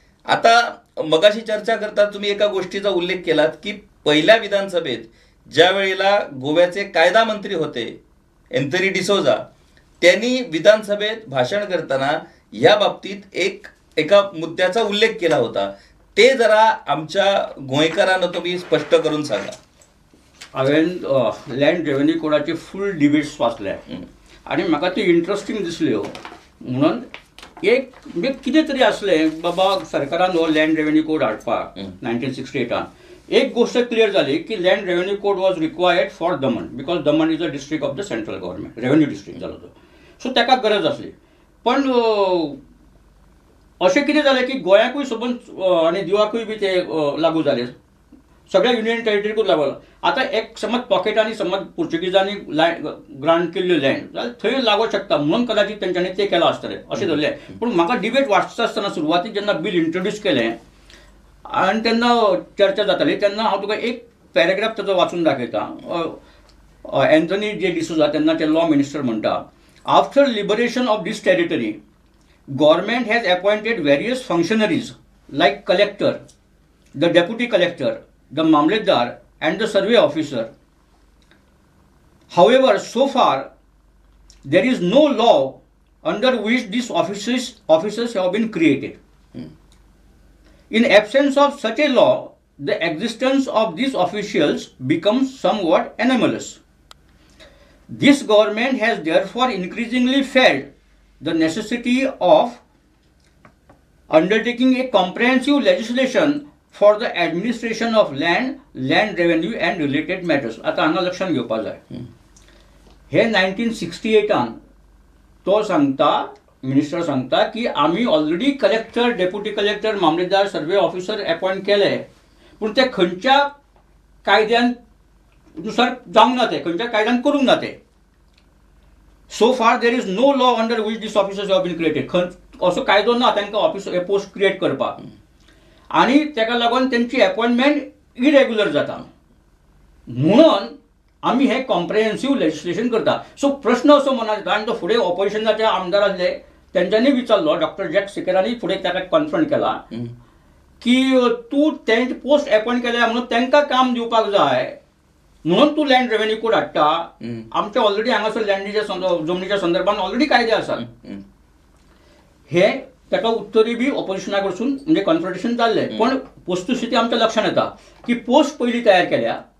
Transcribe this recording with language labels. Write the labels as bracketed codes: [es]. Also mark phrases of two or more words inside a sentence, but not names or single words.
[mr] आता मगाशी चर्चा करता तुम्ही एका गोष्टीचा उल्लेख केलात की पहिल्या विधानसभेत ज्या वेळेला गोव्याचे कायदा मंत्री होते एंथनी डिसोजा, त्यांनी विधानसभेत भाषण करताना या बाबतीत एका मुद्द्याचा उल्लेख केला होता. ते जरा आमच्या गोंयकारांना तुम्ही स्पष्ट करून सांगा. [kok] हांवें [en] land revenue [kok] कोडाचे [en] full debates [kok] वाचले आनी म्हाका त्यो इंट्रस्टींग दिसल्यो. म्हणून एक म्हणजे कितें तरी आसलें बाबा सरकारान हो [en] land revenue code [kok] हाडपाक 1968 एक गोष्ट क्लिअर झाली की [en] land revenue code was required for Daman because Daman is a district of the central government revenue district [kok] झालो तो सो ताका गरज असली पण अशें कितें जालें की गोंयाकूय सबंद आनी दिवाकूय बी ते लागू जाले सगळ्या [en] union territory [kok] लागू आतां एक समज पॉकेटांनी समज पुर्तुगीजांनी ग्रांट केल्ल्यो लँड जाल्यार थंय लागू शकता म्हणून कदाचित तेंच्यांनी ते केलां आसतलें अशें धरलें पूण म्हाका डिबेट वाचता आसतना सुरवातीक जेन्ना [en] bill introduce [kok] केलें आनी तेन्ना चर्चा जाताली तेन्ना हांव तुका एक पॅरेग्राफ ताचो वाचून दाखयतां एन्थनी जे डिसोजा तेन्नाचे [en] law minister [kok] म्हणटा [en] after liberation of this territory government has appointed various functionaries like collector, the deputy collector, the mamletdar and the survey officer. However, so far there is no law under which these offices have been created. In absence of such a law, the existence of these officials becomes somewhat anomalous. This government has therefore increasingly felt the necessity of undertaking a comprehensive legislation for the administration of land, land revenue and related matters. [kok] आता हांगा लक्षात घेवपाक जाय हे 1968 तो सांगता मिनिस्टर सांगता की आमी [en] already collector deputy collector [kok] मामलेदार [en] survey officer appoint [kok] केले पूण ते खंयच्या कायद्यान नुसार जावंक ना ते खंयच्या कायद्यान करूंक ना ते [en] So far there is no law under which these officers have been created. [kok] असो कायदो ना तांकां [en] office post create [kok] करपाक आनी ताका लागून तेंची [en] appointment irregular [kok] जाता म्हणून आमी हे [en] comprehensive legislation [kok] करता सो प्रश्न असो मनात येता आनी तो फुडें ऑपोजिशनाचे आमदार आसले तेंच्यांनी विचारलो डॉक्टर जॅक सिकेरांनी फुडें ताका कॉन्फ्रंट केला की तूं तेंचे [en] post appoint [kok] केल्या म्हणून तांकां काम दिवपाक जाय म्हणून तूं [en] land revenue code [kok] हाडटा आमचे ऑलरेडी हांगासर लँडीच्या जमनीच्या संदर्भात ऑलरेडी कायदे आसात हे ताका उत्तरी बी ऑपोजिशना कडसून म्हणजे कॉन्फ्रंटेशन जाल्लें पण वस्तुस्थिती आमच्या लक्षात येता की पोस्ट पयलीं तयार केल्या